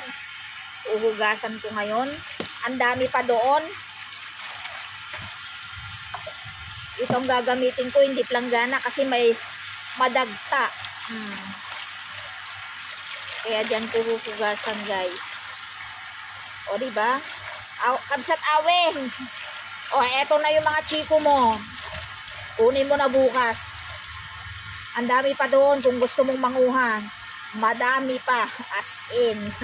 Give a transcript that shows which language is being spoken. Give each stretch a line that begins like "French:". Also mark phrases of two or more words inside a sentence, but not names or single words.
Filipino: Uhugasan ko ngayon. Ang dami pa doon. Itong gagamitin ko, hindi planggana kasi may madagta. Kaya dyan ko huhugasan, guys. O, diba? Kabsat aweng. O, eto na yung mga chiko mo. Kunin mo na bukas. Ang dami pa doon kung gusto mong manguha. Madami pa. As in.